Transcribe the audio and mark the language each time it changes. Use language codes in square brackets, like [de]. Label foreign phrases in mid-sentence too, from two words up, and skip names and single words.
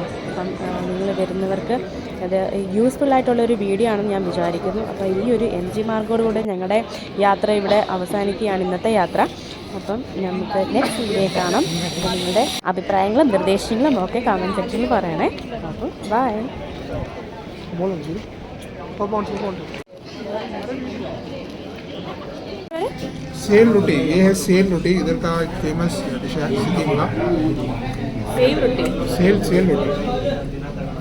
[ml] അപ്പം നിങ്ങൾ വരുന്നവർക്ക് അത് യൂസ്ഫുൾ ആയിട്ടുള്ളൊരു വീഡിയോ ആണെന്ന് ഞാൻ വിചാരിക്കുന്നു. അപ്പോൾ ഈ ഒരു MG മാർഗോടുകൂടെ ഞങ്ങളുടെ യാത്ര ഇവിടെ അവസാനിക്കുകയാണ്, ഇന്നത്തെ യാത്ര. അപ്പം നമുക്ക് [en] next video [ml] കാണാം. അപ്പോൾ നിങ്ങളുടെ അഭിപ്രായങ്ങളും നിർദ്ദേശങ്ങളും ഒക്കെ കമൻറ്റ് സെക്ഷനിൽ പറയണേ. അപ്പോൾ ബൈ. [hi] सेल रोटी, ये है सेल रोटी, इधर का [en] famous dish [hi] है सिक्किम का। सेल रोटी, सेल रोटी